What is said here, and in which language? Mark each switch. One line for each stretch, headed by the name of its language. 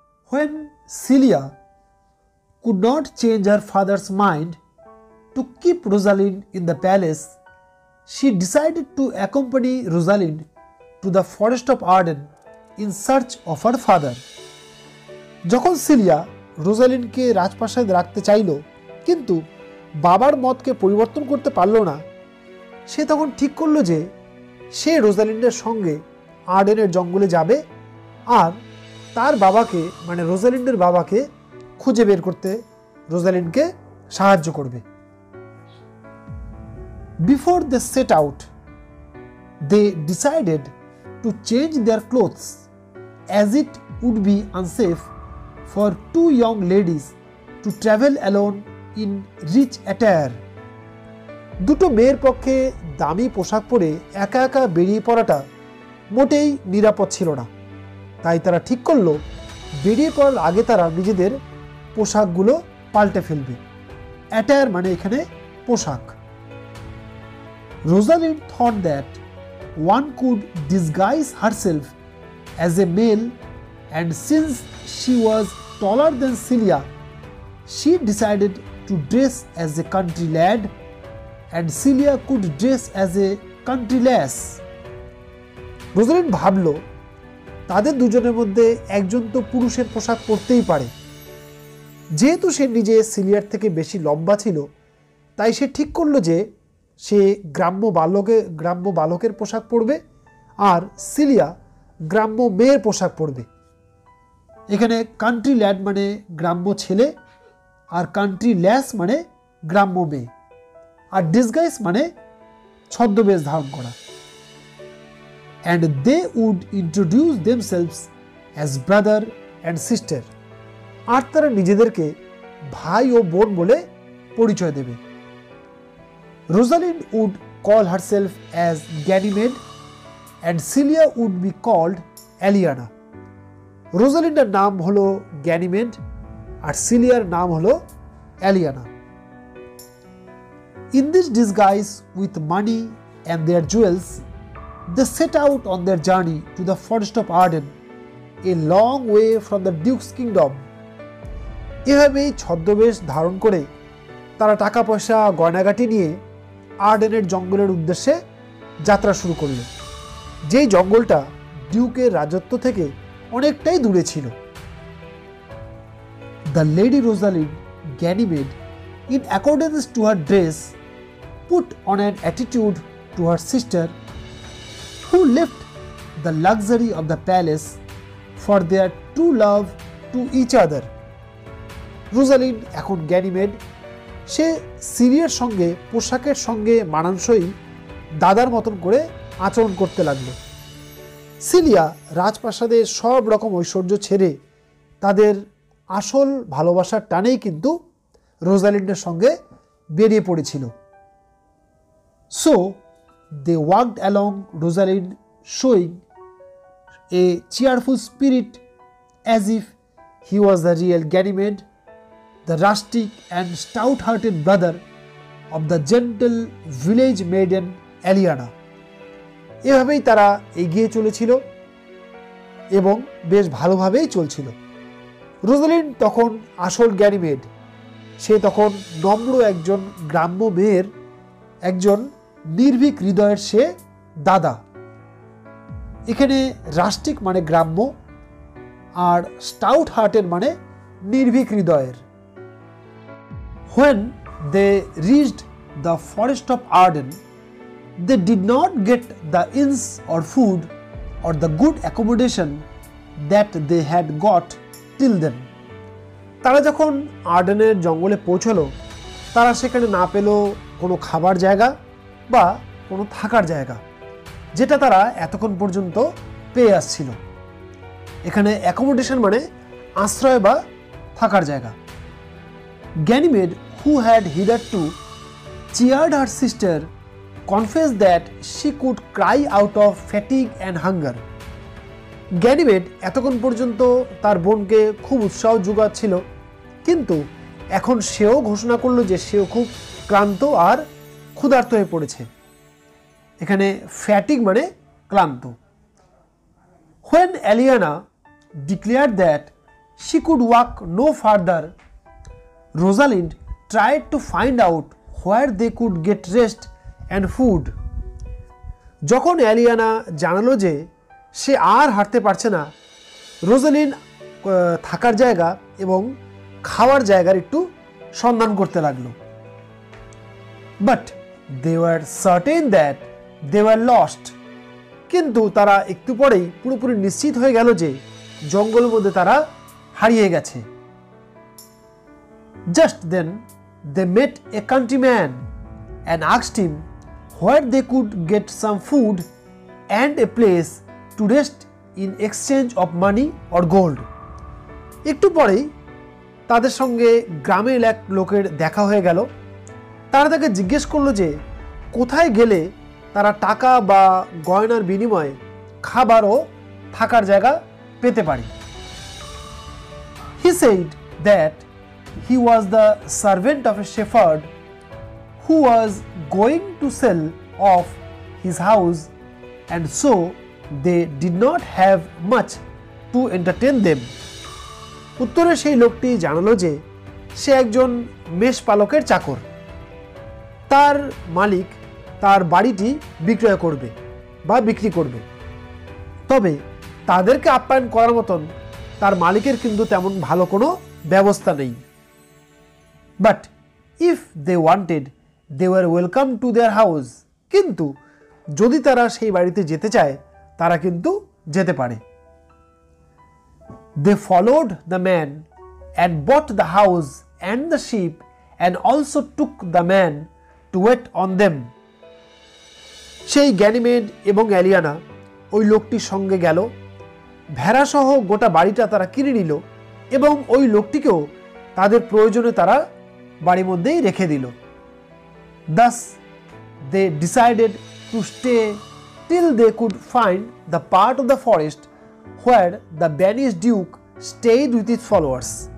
English: When Celia could not change her father's mind to keep Rosalind in the palace, she decided to accompany Rosalind to the forest of Arden in search of her father.
Bangla: যখন cilia রোজালিন্ডকে রাজপ্রাসাদে রাখতে চাইল কিন্তু বাবার মতকে পরিবর্তন করতে পারল না, সে তখন ঠিক করল যে সে রোজালিন্ডের সঙ্গে আর্ডেনের জঙ্গলে যাবে আর তার বাবাকে মানে রোজালিন্ডের বাবাকে খুঁজে বের করতে রোজালিন্ডকে সাহায্য করবে।
English: Before they set out, they decided to change their clothes as it would be unsafe for two young ladies to travel alone in rich attire.
Bangla: দুটো মেয়ের পক্ষে দামি পোশাক পরে একা একা বেরিয়ে পড়াটা মোটেই নিরাপদ ছিল না, তাই তারা ঠিক করলো বেরিয়ে পড়ার আগে তারা নিজেদের পোশাকগুলো পাল্টে ফেলবে। অ্যাটায়ার মানে এখানে পোশাক।
English: Rosalind thought that one could disguise herself as a male, and since she was taller than Celia, she decided to dress as a country lad and Celia could dress as a country lass.
Bangla: Rosalind ভাবল তাদের দুজনের মধ্যে একজন তো পুরুষের পোশাক পরতেই পারে। যেহেতু সে নিজে সিলিয়ার থেকে বেশি লম্বা ছিল, তাই সে ঠিক করলো যে সে গ্রাম্য বালকের পোশাক পরবে আর সিলিয়া গ্রাম্য মেয়ের পোশাক পরবে। এখানে কান্ট্রি ল্যাড মানে গ্রাম্য ছেলে আর কান্ট্রি ল্যাস মানে গ্রাম্য মেয়ে, আর ডিসগাইজ মানে ছদ্মবেশ ধারণ করা।
English: And they would introduce themselves as brother and sister.
Bangla: আর তারা নিজেদেরকে ভাই ও বোন বলে পরিচয় দেবে।
English: Rosalind would call herself as Ganymede and Celia would be called Aliana.
Bangla: রোজালিন্ডের নাম হলো গ্যানিমেড আর সিলিয়ার নাম হলো অ্যালিয়ানা।
English: In this disguise with money and their jewels, they set out on their journey to the forest of Arden, a long way from the Duke's kingdom.
Bangla: এভাবেই ছদ্মবেশ ধারণ করে তারা টাকা পয়সা গয়নাগাটি নিয়ে আর্ডেনের জঙ্গলের উদ্দেশ্যে যাত্রা শুরু করল, যেই জঙ্গলটা ডিউকের রাজত্ব থেকে অনেকটাই দূরে ছিল।
English: The Lady Rosalind Ganymede, in accordance to her dress, put on an attitude to her sister, who left the luxury of the palace for their true love to each other.
Bangla: Rosalind এখন Ganymede, সে সিলিয়ার সঙ্গে পোশাকের সঙ্গে মানানসই দাদার মতন করে আচরণ করতে লাগলো। সিলিয়া রাজপ্রাসাদের সব রকম ঐশ্বর্য ছেড়ে তাদের আসল ভালোবাসার টানেই কিন্তু রোজালিন্ডের সঙ্গে বেরিয়ে পড়েছিল।
English: So they walked along, Rosalind showing a cheerful spirit as if he was the real Ganymede, the rustic and stout-hearted brother of the gentle village maiden Aliana.
Bangla: এভাবেই তারা এগিয়ে চলেছিল এবং বেশ ভালোভাবেই চলছিল। রোজালিন্ড তখন আসল গ্যানিমেড, সে তখন নম্র একজন গ্রাম্য মেয়ের একজন নির্ভীক হৃদয়ের সে দাদা। এখানে রাস্টিক মানে গ্রাম্য আর স্টাউট হার্টের মানে নির্ভীক হৃদয়ের।
English: When they reached the forest of Arden, they did not get the inns or food or the good accommodation that they had got till then.
Bangla: তারা যখন আর্ডেনের জঙ্গলে পৌঁছলো, তারা সেখানে না পেল কোনো খাবার জায়গা বা কোনো থাকার জায়গা, যেটা তারা এতক্ষণ পর্যন্ত পেয়ে আসছিল। এখানে অ্যাকোমোডেশন মানে আশ্রয় বা থাকার জায়গা।
English: Ganymede, who had hitherto cheered her sister, confessed that she could cry out of fatigue and hunger.
Bangla: Ganymede এতক্ষণ পর্যন্ত তার বোনকে খুব উৎসাহ যোগাচ্ছিল, কিন্তু এখন সেও ঘোষণা করলো যে সেও খুব ক্লান্ত আর ক্ষুধার্ত হয়ে পড়েছে। এখানে ফ্যাটিক মানে ক্লান্ত।
English: When Aliana declared that she could walk no further, Rosalind tried to find out where they could get rest and food.
Bangla: যখন অ্যালিয়ানা জানালো যে সে আর হাঁটতে পারছে না, রোজালিন্ড থাকার জায়গা এবং খাওয়ার জায়গার একটু সন্ধান করতে লাগলো।
English: But they were certain that they were lost.
Bangla: কিন্তু তারা একটু পরেই পুরোপুরি নিশ্চিত হয়ে গেল যে জঙ্গলের মধ্যে তারা হারিয়ে গেছে।
English: Just then they met a countryman and asked him where they could get some food and a place to rest in exchange of money or gold.
Bangla: একটু পরেই তাদের সঙ্গে গ্রামের এক লোকের দেখা হয়ে গেল। তারা তাকে জিজ্ঞেস করলো যে কোথায় গেলে তারা টাকা বা গয়নার বিনিময়ে খাবার ও থাকার জায়গা পেতে পারে।
English: He said that he was the servant of a shepherd who was going to sell off his house, and so they did not have much to entertain them.
Bangla: উত্তরে সেই লোকটি জানালো যে সে একজন মেষপালকের চাকর। তার মালিক তার বাড়িটি বিক্রয় করবে বা বিক্রি করবে, তবে তাদেরকে আপ্যায়ন করার মতন তার মালিকের কিন্তু তেমন ভালো কোনো ব্যবস্থা নেই।
English: but if they wanted they were welcome to their house,
Bangla: কিন্তু যদি তারা সেই বাড়িতে যেতে চায় তারা কিন্তু যেতে পারে।
English: They followed the man and bought the house and the sheep and also took the man to wait on them.
Bangla: সেই গ্যানিমেড এবং এলিয়ানা ওই লোকটির সঙ্গে গেল, ভেড়াসহ গোটা বাড়িটা তারা কিনে নিল এবং ওই লোকটিকেও তাদের প্রয়োজনে তারা বাড়ির মধ্যেই রেখে দিল।
English: Thus they decided to stay till they could find the part of the forest where the banished duke stayed with his followers.